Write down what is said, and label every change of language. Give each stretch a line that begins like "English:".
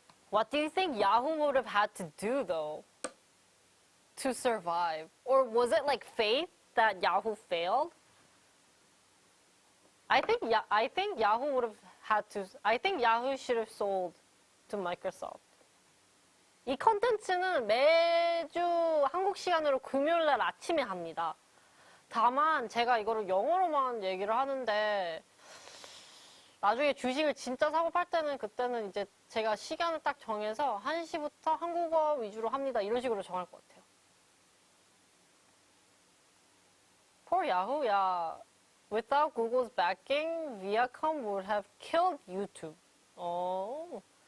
English: What do you think Yahoo would have had to do, though, to survive? Or was it like fate that Yahoo failed? I think Yahoo would have had to. I think Yahoo should have sold to Microsoft.
Korean: 이 컨텐츠는 매주 한국 시간으로 금요일 날 아침에 합니다. 다만 제가 이거를 영어로만 얘기를 하는데 나중에 주식을 진짜 사고 팔 때는 그때는 이제 제가 시간을 딱 정해서 1시부터 한국어 위주로 합니다. 이런 식으로 정할 것 같아요.
English: Poor Yahoo, yeah. Without Google's backing, Viacom would have killed YouTube. Oh.